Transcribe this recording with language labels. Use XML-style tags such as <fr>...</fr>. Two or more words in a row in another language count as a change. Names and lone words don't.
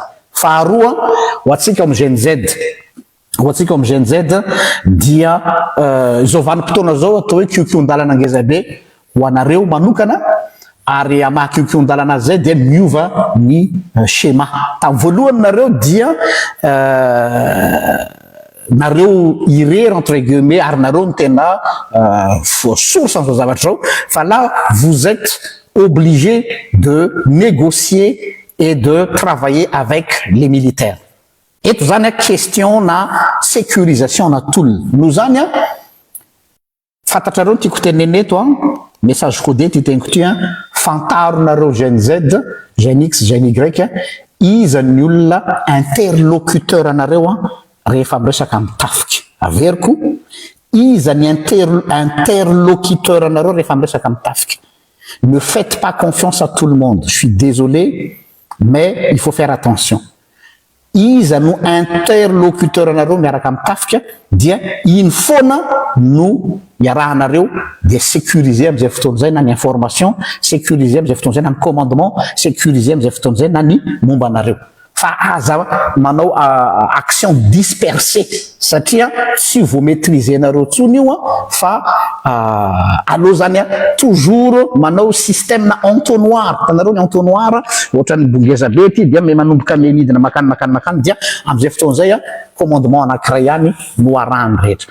<mg>Faharoa ho antsika amin'ny GNZ dia izao vanim-potoana zao atao hoe kiokio-ndalana angezabe ho anareo manokana ary amaha-kiokio-ndalana zay dia miova ny schéma. Tamin'ny voalohany nareo dia nareo irery</mg> <fr>entre guillemets</fr> <mg>ary nareo ny tena source an'izao zavatra zao fa</mg> <fr>là vous êtes obligé de négocier et de travailler avec les militaires.</fr> <mg>Eto zany question na sécurisation na tolona no zany fantatrareo tiako tenena eto</mg> <fr>message codé</fr> <mg>ty teniko ty fantaronareo GNZ GNX GNY iza ny olona interlocuteur anareo rehefa miresaka mitafika averiko iza ny interlocuteur anareo rehefa miresaka mitafika.</mg> <fr>Ne faites pas confiance à tout le monde, je suis désolé mais il faut faire attention.</fr> <mg>Iza no interlocuteur anareo miaraka mitafika dia iny foana no iarahanareo dia sécuriser am'izay fotoana zay na ny information, sécuriser am'izay fotoana zay na ny commandement, sécuriser am'izay fotoana zay na ny momba anareo. Fa aza manao</mg> <fr>action dispersée</fr> <mg>satria tsy vo maîtriser nareo tsony io fa allo zany toujours manao système na entonnoir tanareo ny entonnoir ohatrany bongeza be ty dia manomboka menidina makany dia am'izay fotoana zay commandement anankiray ihany no arahany rehetra.</mg>